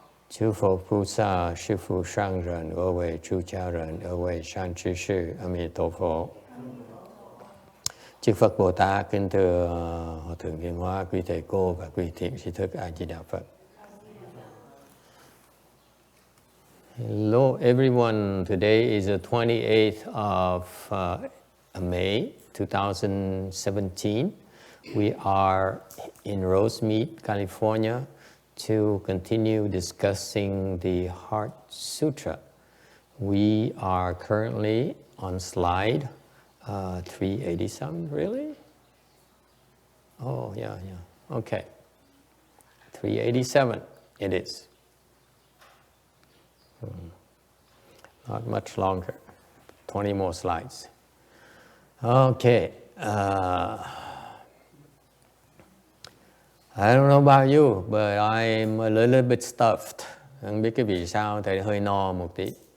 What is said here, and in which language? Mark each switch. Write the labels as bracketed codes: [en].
[vi] Chư Phật Bồ Tát, Sư Phụ Sang Rần, ở vị Chú Cha Rần, ở vị Sang Trí Sư, Amitabha. Chư Phật Bồ Tát, kính thưa Hòa Thượng YongHua, quý thầy cô và quý thiện tri thức A Di Đà Phật. [en] Hello everyone, today is the 28th of May 2017. We are in Rosemead, California to continue discussing the Heart Sutra. We are currently on slide 387, really? Oh, yeah, okay. 387 it is. Not much longer, 20 more slides. Okay, I don't know about you, but I'm a little bit stuffed. [vi] Không biết cái vì sao, thầy hơi no một tí.